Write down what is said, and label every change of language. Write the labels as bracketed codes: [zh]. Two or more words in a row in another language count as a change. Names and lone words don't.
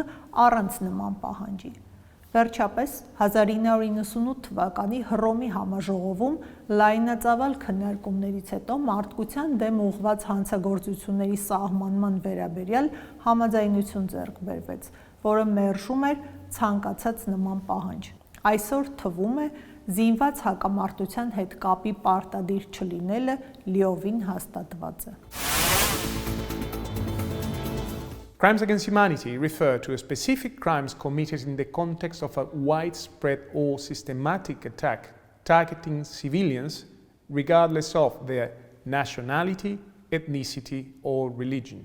[hy] առանց նման պահանջի։ Վերջապես 1998 թվականի Հռոմի համաժողովում լայնածավալ քննարկումներից հետո մարդկության դեմ ուղղված հանցագործությունների սահմանման վերաբերյալ համաձայնություն ձեռք բերվեց, որը մերժում էր ցանկացած նման պահանջ։ Այսօր թվում է զինված հակամարտության հետ կապի պարտադիր չլինելը լիովին հաստատված է։ [en] Crimes against humanity refer to specific crimes committed in the context of a widespread or systematic attack targeting civilians regardless of their nationality, ethnicity, or religion.